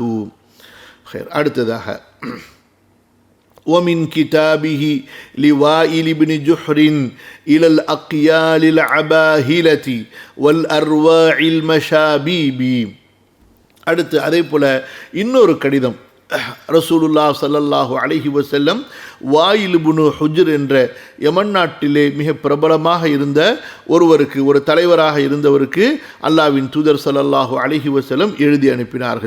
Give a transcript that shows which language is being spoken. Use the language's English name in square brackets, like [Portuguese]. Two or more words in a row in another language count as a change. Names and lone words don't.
[Arabic] خير. அடுத்ததாக ومن كتابه لوائل بن جحر إلى الأقيال العباهلة والأرواع المشابيب. [Tamil] அடுத்து அதே போல இன்னொரு கடிதம் ரசூலுல்லாஹ் [Arabic] صلى الله عليه وسلم [Tamil] வாயில் இப்னு ஹுஜ்ர் என்ற யமன் நாட்டிலே மிக பிரபலமாக இருந்த ஒருவருக்கு, ஒரு தலைவராக இருந்தவருக்கு அல்லாஹ்வின் தூதர் [Arabic] صلى الله عليه وسلم [Tamil] எழுதி அனுப்பினார்கள்.